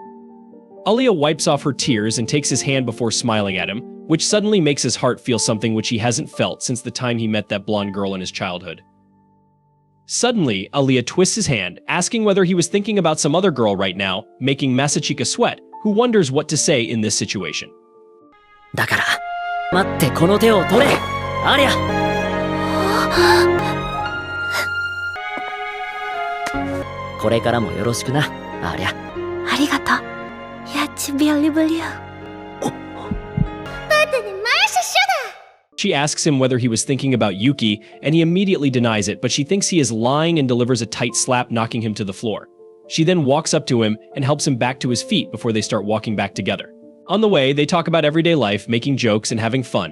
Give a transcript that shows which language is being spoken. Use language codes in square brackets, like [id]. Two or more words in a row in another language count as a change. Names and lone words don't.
[en] Alya wipes off her tears and takes his hand before smiling at him, which suddenly makes his heart feel something which he hasn't felt since the time he met that blonde girl in his childhood. Suddenly, Alya twists his hand, asking whether he was thinking about some other girl right now, making Masachika sweat, who wonders what to say in this situation. [ja] だから、待ってこの手を取れ、アリャ。これからもよろしくな、アリャ。 [ru] ありがとう。Я тебя люблю. [en] She asks him whether he was thinking about Yuki, and he immediately denies it, but she thinks he is lying and delivers a tight slap, knocking him to the floor. She then walks up to him and helps him back to his feet before they start walking back together. On the way, they talk about everyday life, making jokes and having fun.